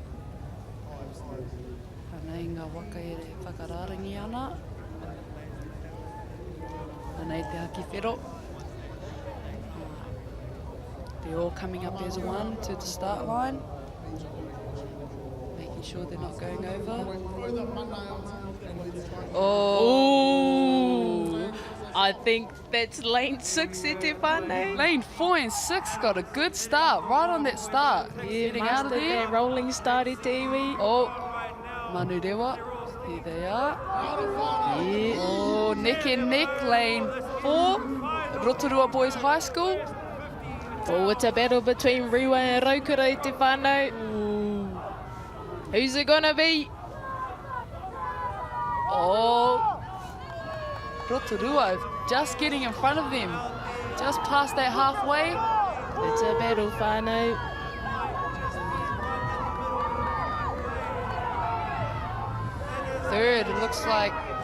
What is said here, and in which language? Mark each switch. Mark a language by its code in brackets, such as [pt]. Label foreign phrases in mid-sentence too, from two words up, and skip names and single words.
[mi] Anei ngā waka e re whakararangi ana. Anei te haki whero. [en] They're all coming up as one to the start line. Making sure they're not going over. Oh, I think that's lane 6 [mi] e te whānau. [en] Lane 4 and 6 got a good start, right on that start. Yeah, Getting out of mastered there. their rolling start [mi] e te iwi. [en] Oh, Manurewa, here they are. Yeah. Oh, neck and neck, lane 4, Rotorua Boys High School. Oh, it's a battle between Rewa and Raukura [mi] i te whānau. [en] Who's it gonna be? Oh, Rotorua just getting in front of them, just past that halfway. It's a battle, whānau. Third, it looks like